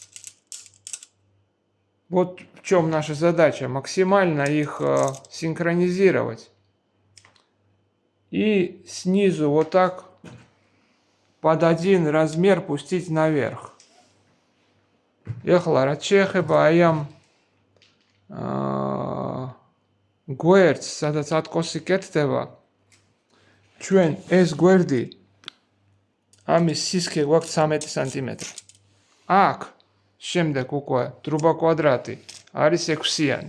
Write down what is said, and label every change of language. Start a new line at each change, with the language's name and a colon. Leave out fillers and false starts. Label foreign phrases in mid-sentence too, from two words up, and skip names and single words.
Russian: Вот в чем наша задача. Максимально их синхронизировать. И снизу вот так под один размер пустить наверх.
Georgian: ეხლა რაც შეეხება ამ გვერდს, სადაც ატკოსი კეთდება, ჩვენ ეს გვერდი ამის სისქე გვაქვს 13 სანტიმეტრი. აქ შემდეგ უკვე ტრუბა კვადრატი არის 6-იანი.